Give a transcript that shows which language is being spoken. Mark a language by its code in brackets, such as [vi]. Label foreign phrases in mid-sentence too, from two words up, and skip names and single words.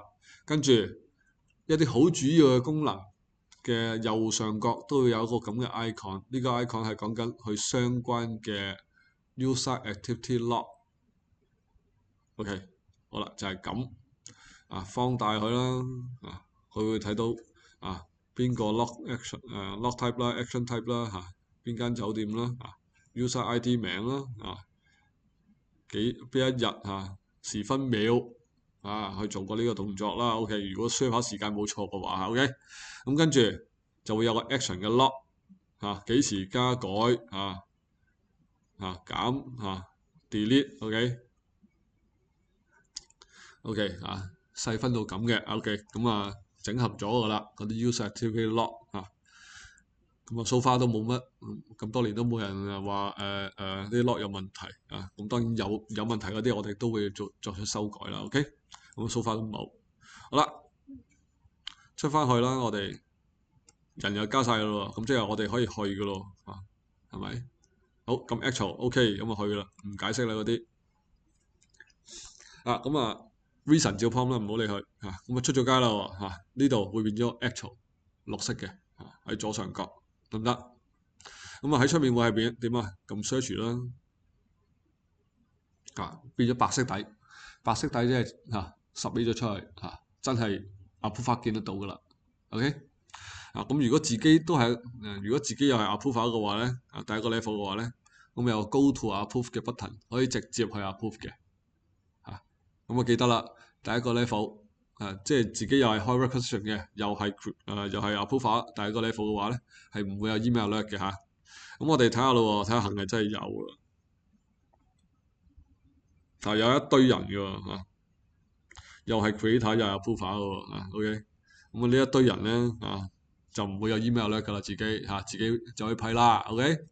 [yue] 跟住一啲好主要嘅功能嘅右上角都會有一個咁嘅 icon，呢個 icon 係講緊佢相關嘅 [en] user activity log。 [yue] OK。好啦，就係咁放大佢啦佢會睇到邊個 [en] log action log type [yue] 啦 [en] action type [yue] 啦邊間酒店啦 [en] user ID [yue] 名啦邊一日時分秒去做過呢個動作啦。OK，如果 server 時間冇錯嘅話，OK，咁跟住就會有個 action 嘅 log 幾時加改減delete，OK 細分到咁嘅 OK，咁整合咗噶啦嗰啲 [en] user activity log [yue] 咁 [en] so far [yue] 都冇乜，咁多年都冇人話啲 log 有問題咁當然有問題嗰啲我哋都會作出修改啦 OK，咁 [en] so far [yue] 都冇。好啦，出翻去啦，我哋人又加晒咯，咁即係我哋可以去噶咯係咪？好，咁 [en] actual OK， [yue] 咁去啦，唔解釋啦嗰啲reason 照 prompt 啦，唔好理佢咁出咗街啦呢度會變咗 actual 綠色嘅喺左上角得唔得？咁喺出面會係點撳 search 啦變咗白色底，白色底即係submit咗出去真係 approval 見得到噶啦 OK。咁如果自己都係如果自己又係 approval 嘅話咧第一個 level 嘅話咧，咁有 [en] go to approve [yue] 嘅 button 可以直接去 approve 嘅咁我記得啦，第一個 level 即係自己又係開 requisition 嘅，又係 approval，第一個 level 嘅話咧係唔會有 [en] email alert [yue] 嘅咁我哋睇下咯，睇下係咪真係有啦。有一堆人嘅又係 creator 又係 approval 嘅OK，咁呢一堆人咧就唔會有 [en] email alert [yue] 噶啦，自己就可以批啦 OK